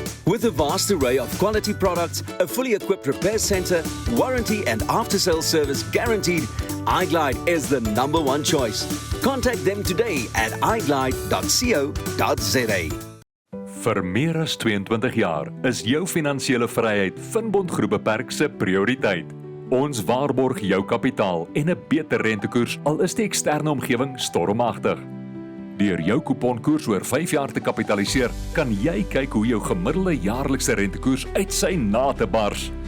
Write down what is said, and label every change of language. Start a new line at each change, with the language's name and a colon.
English: With a vast array of quality products, a fully equipped repair center, warranty and after-sales service guaranteed, iGlide is the #1 choice. Contact them today at iglide.co.za.
Afrikaans: Vir meer as 22 jaar is jou finansiële vryheid Finbond Groep Beperk se prioriteit. Ons waarborg jou kapitaal en 'n beter rentekoers al is die eksterne omgewing stormagtig. Deur jou kuponkoers oor 5 jaar te kapitaliseer, kan jy kyk hoe jou gemiddelde jaarlikse rentekoers uit sy nate bars.